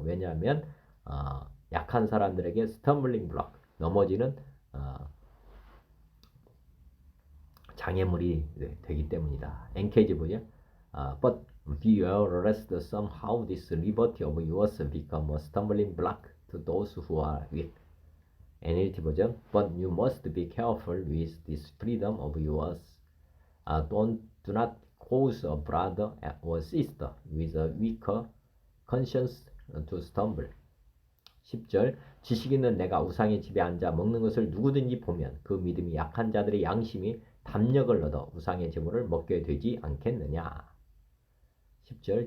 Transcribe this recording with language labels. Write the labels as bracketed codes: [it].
[ko] 왜냐하면 약한 사람들에게 스텀블링 블록, 넘어지는 장애물이 되기 때문이다. NKG 보죠. [en] But beware lest somehow this liberty of yours become a stumbling block to those who are weak. NLT 버전. But you must be careful with this freedom of yours. Do not cause a brother or sister with a weaker conscience to stumble. [ko] 10절. 지식 있는 내가 우상의 집에 앉아 먹는 것을 누구든지 보면 그 믿음이 약한 자들의 양심이 담력을 얻어 우상의 제물을 먹게 되지 않겠느냐. 10절.